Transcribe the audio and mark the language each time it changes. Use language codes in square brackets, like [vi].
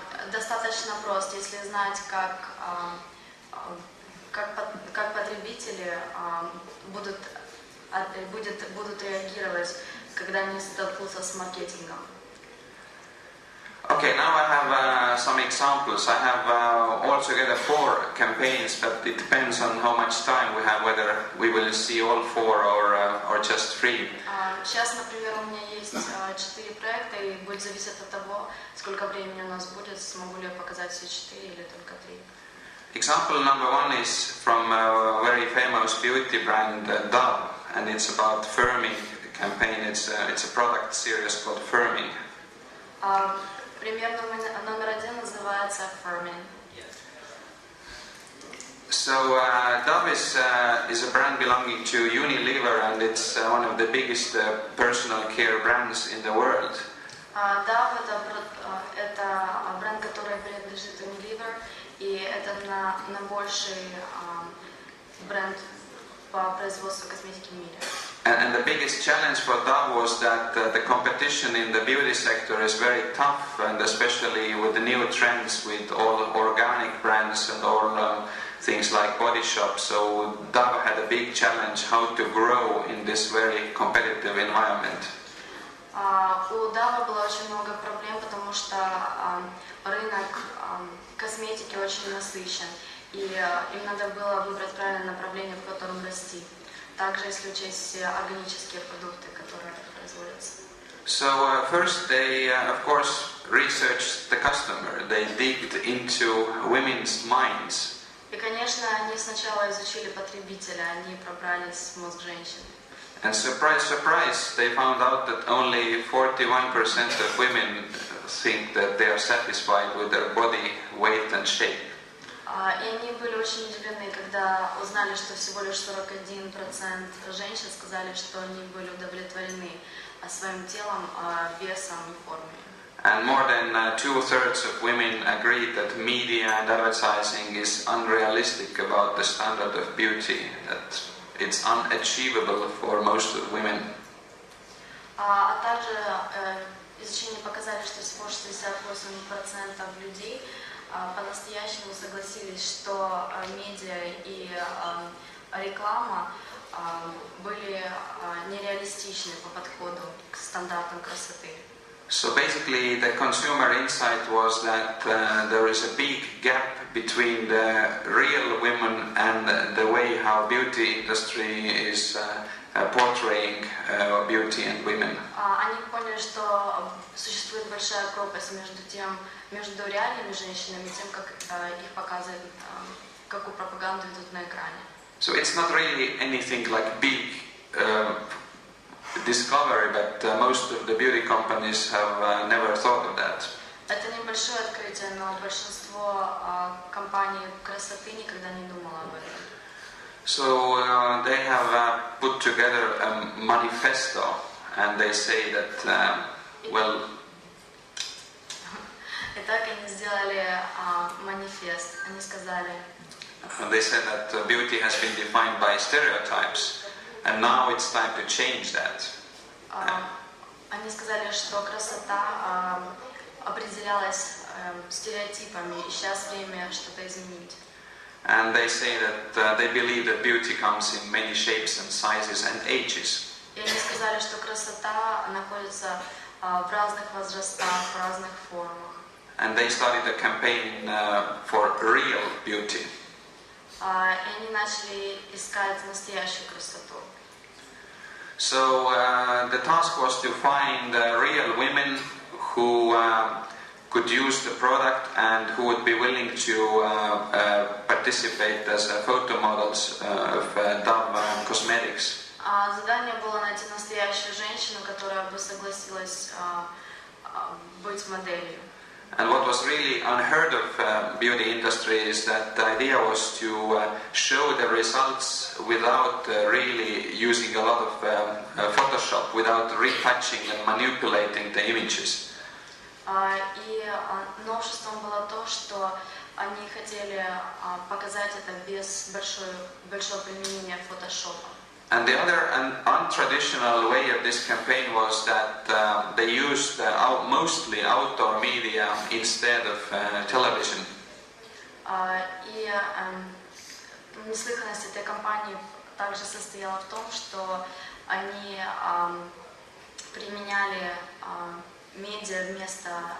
[ru] Достаточно прост, если знать, как потребители будут реагировать, когда они столкнутся с маркетингом. [en] Okay, now I have some examples. I have altogether 4 campaigns, but it depends on how much time we have, whether we will see all 4 or just 3. [ru] Сейчас, например, у меня есть 4 проекта, и будет зависеть от того, сколько времени у нас будет, смогу ли я показать все 4 или только 3. [en] Example number 1 is from a very famous beauty brand, Dove, and it's about firming campaign. It's a product series called Firming. [ru] Пример номер 1 называется Firming. [en] So Dove is a brand belonging to Unilever, and it's one of the biggest personal care brands in the world. [ru] Dove это бренд, который принадлежит Unilever, и это на больший бренд по производству косметики в мире. [en] And the biggest challenge for Dove was that the competition in the beauty sector is very tough, and especially with the new trends with all organic brands and all things like Body Shop. So Dove had a big challenge how to grow in this very competitive environment. [ru] У Dove было очень много проблем, потому что рынок косметики очень насыщен, и им надо было выбрать правильное направление, в котором расти. Также, если учесть все органические продукты, которые производятся. [en] So first they, of course, researched the customer. They digged into women's minds. [ru] И, конечно, они сначала изучили потребителя, они пробрались в мозг женщин. [en] And surprise, surprise, they found out that only 41% of women think that they are satisfied with their body weight and shape. [ru] И они были очень удивлены, когда узнали, что всего лишь 41% женщин сказали, что они были удовлетворены своим телом, весом и формой. [en] And more than 2/3 of women agreed that media and advertising is unrealistic about the standard of beauty, that it's unachievable for most of women. [ru] А также изучения показали, что всего 68% людей по-настоящему согласились, что медиа и реклама были нереалистичны по подходу к стандартам красоты. [en] So basically the consumer insight was that there is a big gap between the real women and the way how beauty industry is portraying beauty and women. [ru] Они поняли, что существует большая пропасть между реальными женщинами и тем, как их показывают, какую пропаганду идут на экране. [en] So it's not really anything like big discovery, but most of the beauty companies have never thought of that. [ru] Это небольшое открытие, но большинство компаний красоты никогда не думало об этом. [en] So they have put together a manifesto, and they say that, well... [ru] Итак, они сделали манифест. Они сказали... [en] They said that beauty has been defined by stereotypes, and now it's time to change that. [ru] Они сказали, что красота определялась стереотипами, и сейчас время что-то изменить. [en] And they say that they believe that beauty comes in many shapes and sizes and ages. [ru] И они сказали, что красота находится в разных возрастах, в разных формах. [en] And they started a campaign for real beauty. [ru] И они начали искать настоящую красоту. [en] So the task was to find real women who could use the product and who would be willing to participate as photo models of Dove cosmetics. [ru] Задание было найти настоящую женщину, которая бы согласилась быть моделью. [en] And what was really unheard of beauty industry is that the idea was to show the results without really using a lot of Photoshop, without retouching and manipulating the images. [ru] И новшеством было то, что они хотели показать это без большого применения фотошопа. [en] And the other untraditional way of this campaign was that they used mostly outdoor media instead of television. [ru] И неслыханность этой кампании также состояла в том, что они применяли медиа вместо